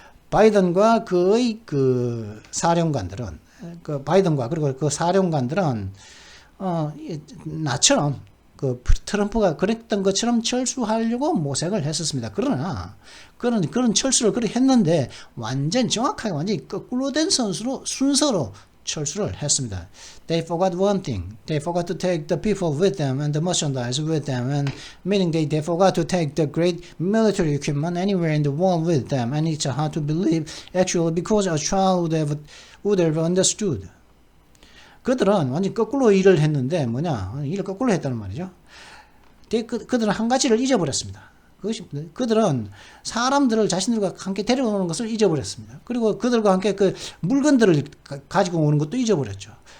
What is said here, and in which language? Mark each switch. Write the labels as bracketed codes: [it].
[ko] 바이든과 그의 그 사령관들은 바이든과 그리고 그 사령관들은 나처럼 그 트럼프가 그랬던 것처럼 철수하려고 모색을 했었습니다. 그러나 그런 철수를 그렇게 했는데 완전 정확하게 완전히 거꾸로 된 순서로 철수를 했습니다. [en] They forgot one thing. They forgot to take the people with them and the merchandise with them, and meaning they forgot to take the great military equipment anywhere in the world with them. And it's hard to believe actually because a child would have understood. [ko] 그들은 완전 거꾸로 일을 했는데 일을 거꾸로 했다는 말이죠. 그들은 한 가지를 잊어버렸습니다. 그들은 사람들을 자신들과 함께 데려오는 것을 잊어버렸습니다. 그리고 그들과 함께 그 물건들을 가지고 오는 것도 잊어버렸죠.